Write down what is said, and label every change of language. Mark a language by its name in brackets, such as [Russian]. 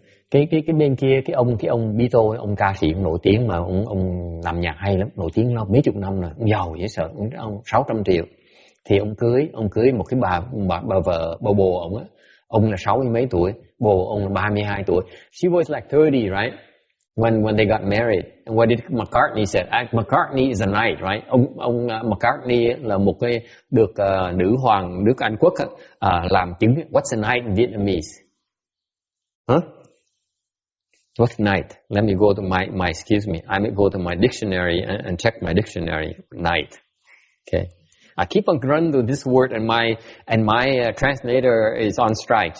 [Vietnamese] Cái bên kia, cái ông Beatle, ông ca sĩ nổi tiếng mà ông làm nhạc hay lắm, nổi tiếng mấy chục năm rồi, ông giàu dễ sợ, ông 600 triệu. Thì ông cưới một cái bà vợ, bồ ông á, ông là 60 mấy tuổi, bồ ông là 32 tuổi. [English] She was like 30, right? When they got married. And what did McCartney said? McCartney is a knight, right? [Vietnamese] Ông McCartney là một cái được nữ hoàng nước Anh quốc làm chứng. [English] What's a knight in Vietnamese? Huh? What's knight? Let me go to my excuse me. I may go to my dictionary and check my dictionary. Knight. Okay. I keep on running to this word, and my translator is on strike.